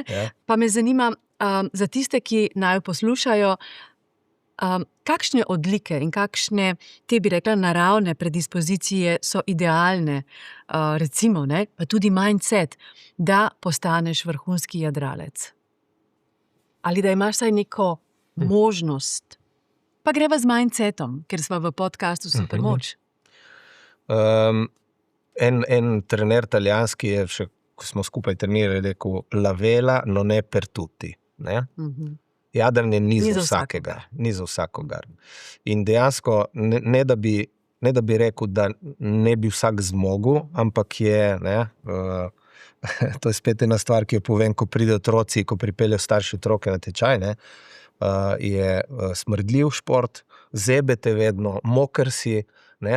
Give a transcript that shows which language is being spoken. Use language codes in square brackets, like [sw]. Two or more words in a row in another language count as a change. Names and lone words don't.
[sl] Pa me zanima, za tiste, ki naju poslušajo, kakšne odlike in kakšne, te bi rekla, naravne predispozicije so idealne, recimo, ne, pa tudi mindset, da postaneš vrhunski jadralec. Ali da imaš vsaj neko možnost. Pa greva z mindsetom, ker smo v podcastu Supermoč. En trener italijanski je še, ko smo skupaj trenirali, rekel, [it] la vela non è per tutti, [sl] ne. Jadranje ni za vsakega, ni za vsakogar. In dejansko, ne da bi rekel, da ne bi vsak zmogel, ampak je, ne, to je spet ena stvar, ki jo povem, ko pridejo otroci, ko pripeljejo starši otroke na tečaj, ne, je smrdljiv šport, zebete vedno, moker si, ne.